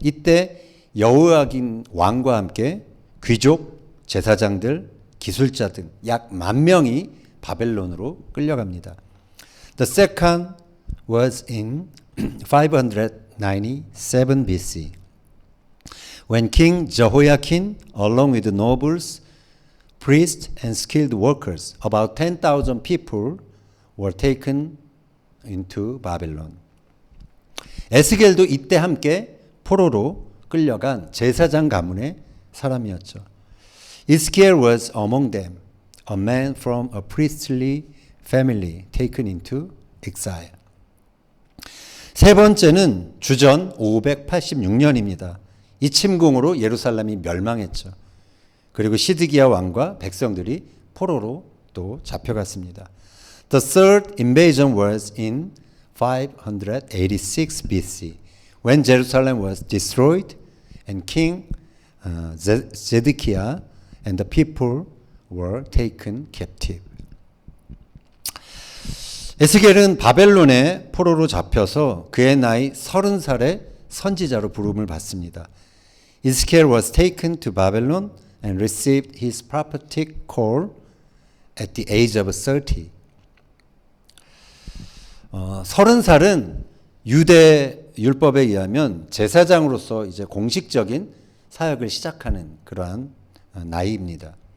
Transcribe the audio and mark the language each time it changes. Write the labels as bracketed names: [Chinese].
[Korean] 이때 여호야긴 왕과 함께 귀족, 제사장들, 기술자 등 약 10,000명이 바벨론으로 끌려갑니다. [English] The second was in 597 BC when King Jehoiakim along with the nobles, priests and skilled workers, about 10,000 people were taken into Babylon. [Korean] 에스겔도 이때 함께 포로로 끌려간 제사장 가문의 사람이었죠. [English] Ezekiel was among them, a man from a priestly family taken into exile. [Korean] 세 번째는 주전 586년입니다. 이 침공으로 예루살렘이 멸망했죠. 그리고 시드기야 왕과 백성들이 포로로 또 잡혀갔습니다. [English] The third invasion was in 586 BC when Jerusalem was destroyed and King Zedekiah and the people were taken captive. [Korean] 에스겔은 바벨론의 포로로 잡혀서 그의 나이 30살에 선지자로 부름을 받습니다. [English] Ezekiel was taken to Babylon and received his prophetic call at the age of 30. [Korean] 30살은 유대 율법에 의하면 제사장으로서 이제 공식적인 사역을 시작하는 그러한 나이입니다.